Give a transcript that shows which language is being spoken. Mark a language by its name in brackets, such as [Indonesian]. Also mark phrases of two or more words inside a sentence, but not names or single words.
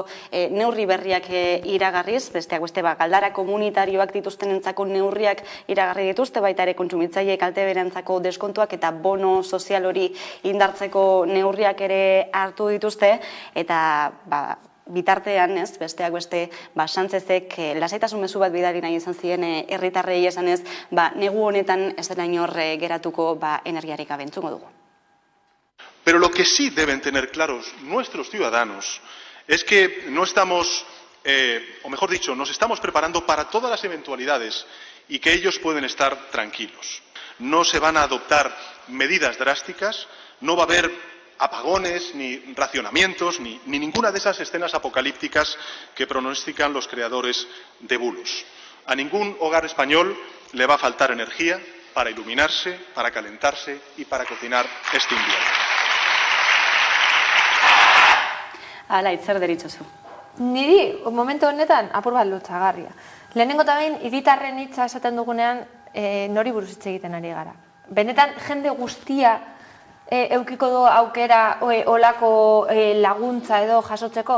[Basque] neurri berriak iragarriz, besteak beste galdara komunitarioak dituztenentzako neurriak iragarri dituzte, baita ere kontsumitzaile kalteberantzako deskontuak eta bono sozial hori indartzeko neurriak ere hartu dituzte, eta bitartean, ez, besteak beste, Sánchezek lasaitasun mezu bat bidali nahi izan ziren herritarrei esanez, negu honetan ez dela inor geratuko energiarik gabe. Entzungo dugu. [Spanish] Pero lo que sí deben tener claros nuestros ciudadanos es que no estamos, o mejor dicho, nos estamos preparando para todas las eventualidades y que ellos pueden estar tranquilos. No se van a adoptar medidas drásticas, no va a haber apagones, ni racionamientos, ni ninguna de esas escenas apocalípticas que pronostican los creadores de bulos. A ningún hogar español le va a faltar energía para iluminarse, para calentarse y para cocinar este invierno. [Basque] Hala, itzer deritzozu. Niri, momentu honetan, apur bat lotxagarria. Lehenengo eta behin, hiritarren hitza esaten dugunean, nori buruz hitz egiten ari gara. Benetan, jende guztia eukiko du aukera olako laguntza edo jasotzeko.